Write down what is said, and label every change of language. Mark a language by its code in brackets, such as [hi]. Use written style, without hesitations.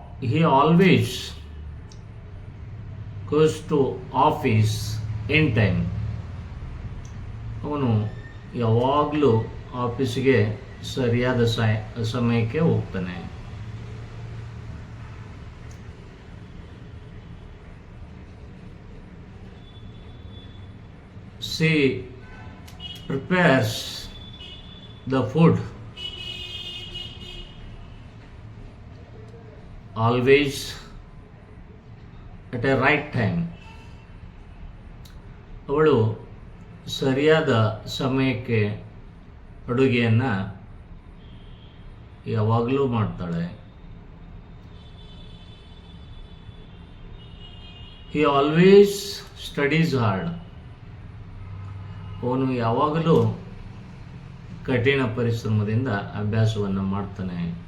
[en] He always goes to office in time. [kn] ಅವನು ಯಾವಾಗಲೂ ಆಫೀಸಿಗೆ ಸರಿಯಾದ ಸಮಯಕ್ಕೆ ಹೋಗ್ತಾನೆ. [en] She prepares the food always at a right time. [kn] ಅವಳು ಸರಿಯಾದ ಸಮಯಕ್ಕೆ ಅಡುಗೆಯನ್ನು ಯಾವಾಗಲೂ ಮಾಡ್ತಾಳೆ. [en] He always studies hard. [kn] ಅವನು ಯಾವಾಗಲೂ ಕಠಿಣ ಪರಿಶ್ರಮದಿಂದ ಅಭ್ಯಾಸವನ್ನು ಮಾಡ್ತಾನೆ.